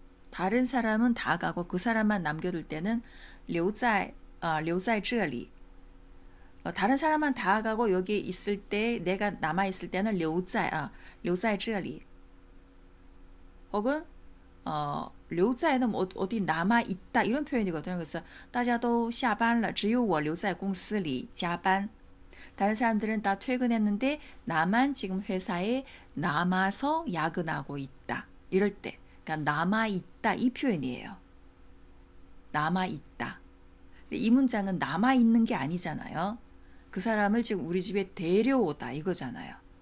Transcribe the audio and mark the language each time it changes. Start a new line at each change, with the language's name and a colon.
Korean: 다른 사람은 다 가고 그 사람만 남겨둘 때는
Chinese: 留在这里.
Korean: 다른 사람만 다 가고 여기 있을 때 내가 남아 있을 때는
Chinese: 留在这里.
Korean: 혹은 留在는 어디 남아 있다 이런 표현이거든요. 그래서
Chinese: 大家都下班了，只有我留在公司里加班.
Korean: 다른 사람들은 다 퇴근했는데 나만 지금 회사에 남아서 야근하고 있다. 이럴 때, 그러니까 남아 있다 이 표현이에요. 남아 있다. 이 문장은 남아 있는 게 아니잖아요. 그 사람을 지금 우리 집에 데려오다 이거잖아요.